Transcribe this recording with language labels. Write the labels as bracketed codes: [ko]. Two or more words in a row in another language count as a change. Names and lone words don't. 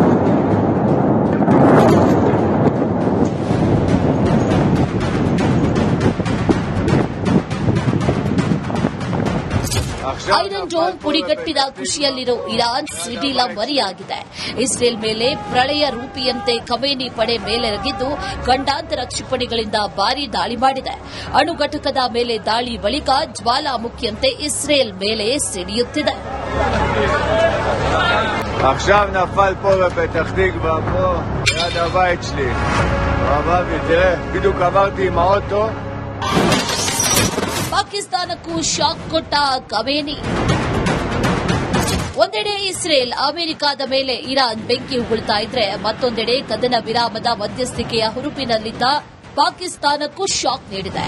[kn] ಐರನ್ ಡೋಮ್ ಪುಡಿಗಟ್ಟಿದ ಖುಷಿಯಲ್ಲಿರೋ ಇರಾನ್ ಸಿಡಿಲ ಮರಿಯಾಗಿದೆ. ಇಸ್ರೇಲ್ ಮೇಲೆ ಪ್ರಳಯ ರೂಪಿಯಂತೆ ಖಮೇನಿ ಪಡೆ ಮೇಲೆರಗಿದ್ದು ಖಂಡಾಂತರ ಕ್ಷಿಪಣಿಗಳಿಂದ ಭಾರೀ ದಾಳಿ ಮಾಡಿದೆ. ಅಣು ಘಟಕದ ಮೇಲೆ ದಾಳಿ ಬಳಿಕ ಜ್ವಾಲಾಮುಖಿಯಂತೆ ಇಸ್ರೇಲ್ ಮೇಲೆ ಸಿಡಿಯುತ್ತಿದೆ. [he] עכשיו נפל פה בפתח תקווה, פה ליד הבית שלי. רבבי, תראה, בדיוק עברתי עם האוטו. [kn] ಪಾಕಿಸ್ತಾನಕ್ಕೂ ಶಾಕ್ ಕೊಟ್ಟ ಖಮೇನಿ. ಒಂದೆಡೆ ಇಸ್ರೇಲ್ ಅಮೆರಿಕದ ಮೇಲೆ ಇರಾನ್ ಬೆಂಕಿ ಉಗುಳ್ತಾ ಇದ್ರೆ, ಮತ್ತೊಂದೆಡೆ ಕದನ ವಿರಾಮದ ಮಧ್ಯಸ್ಥಿಕೆಯ ಹುರುಪಿನಲ್ಲಿದ್ದ ಪಾಕಿಸ್ತಾನಕ್ಕೂ ಶಾಕ್ ನೀಡಿದೆ.